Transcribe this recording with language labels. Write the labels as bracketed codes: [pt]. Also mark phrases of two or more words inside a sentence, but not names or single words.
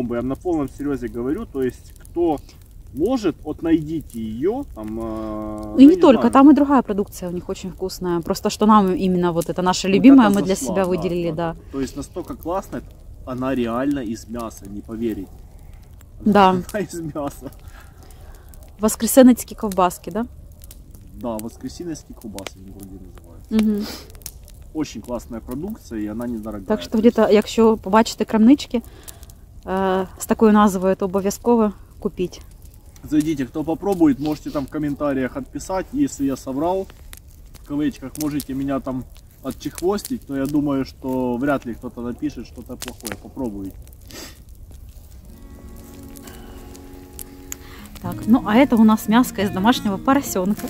[ru] Я на полном серьезе говорю. То есть, кто может, вот найдите ее. Там, и не только, знаю. Там и другая продукция у них очень вкусная. Просто что нам именно вот это наша любимая, мы для себя выделили, да. То есть, настолько классная, она реально из мяса, не поверите. Да. Она из мяса. Воскресенецкие ковбаски, да? Да, воскресенские колбасы вроде называются. Угу. Очень классная [uk] продукція, і вона недорога. Так що где-то, якщо побачите крамнички з такою назвою, то обов'язково купіть. [ru] Зайдите, кто попробует, можете там в комментариях отписать. Если я соврал, в кавычках, можете меня там отчехвостить, но я думаю, что вряд ли кто-то напишет что-то плохое. Попробуйте. Так, ну а это у нас мяско из домашнего поросенка.